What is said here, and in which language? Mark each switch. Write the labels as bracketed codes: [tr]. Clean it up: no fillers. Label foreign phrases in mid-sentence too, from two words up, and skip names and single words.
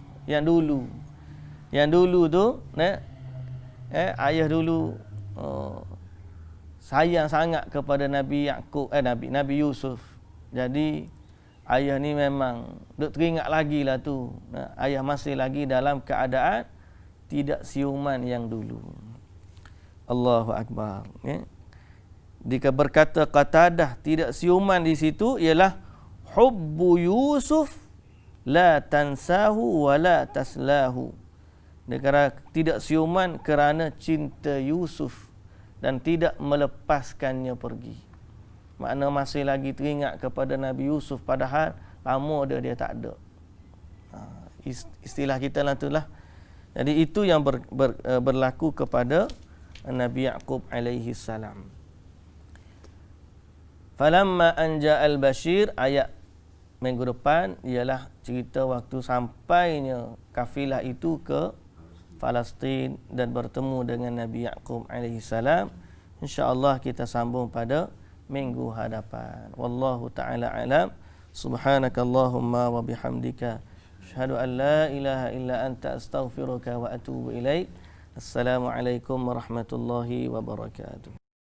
[ms] Yang dulu tu, ayah dulu sayang sangat kepada Nabi Yaqub, Nabi Yusuf. Jadi ayah ni memang duk teringat lagi lah tu. Ayah masih lagi dalam keadaan tidak siuman yang dulu. [ar] الله أكبر. [ms] Ya. Jika berkata Qatadah tidak siuman di situ ialah [ar] حب يوسف لا تنساه ولا تسلاه. [ms] Negara tidak siuman kerana cinta Yusuf dan tidak melepaskannya pergi. Makna masih lagi teringat kepada Nabi Yusuf padahal lama dia tak ada. Istilah kita lah itulah. Jadi itu yang berlaku kepada Nabi Yaqub alaihi salam. [ar] فلما أنجا البشير, [ms] ayat minggu depan ialah cerita waktu sampainya kafilah itu ke Palestin dan bertemu dengan Nabi Yaqub alaihi salam. Insya-Allah kita sambung pada minggu hadapan. [ar] والله تعالى أعلم. سبحانك اللهم وبحمدك أشهد أن لا إله إلا أنت أستغفرك وأتوب إليك. السلام عليكم ورحمة الله وبركاته.